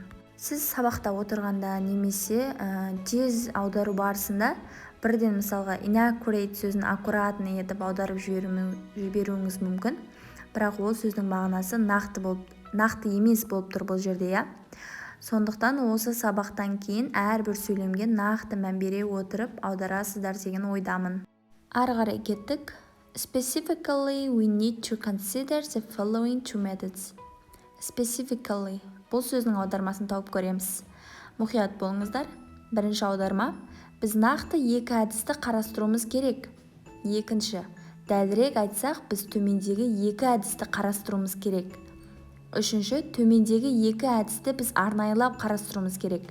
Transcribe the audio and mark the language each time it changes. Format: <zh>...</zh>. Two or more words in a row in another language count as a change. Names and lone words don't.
<kk>Сіз сабақта отырғанда немесе тез аудару барысында бірден мысалға inaccurate сөзін аккуратный етіп аударып жіберуіңіз мүмкін, бірақ ол сөздің мағынасы нақты емес болып тұр бұл жерде, иә? Сондықтан осы сабақтан кейін әрбір сөйлемге нақты мән бере отырып аударасыздар деген ойдамын. Ары қарай кеттік.</kk> <en>Specifically, we need to consider the following two methods. Specifically,</en> <kk>бұл сөздің аудармасын тауып көреміз. Мұқият болыңыздар. Бірінші аударма: біз нақты екі әдісті қарастыруымыз керек. Екінші: дәлірек айтсақ, біз төмендегі екі әдісті қарастыруымыз керек. Үшінші: төмендегі екі әдісті біз арнайылап қарастыруымыз керек.</kk>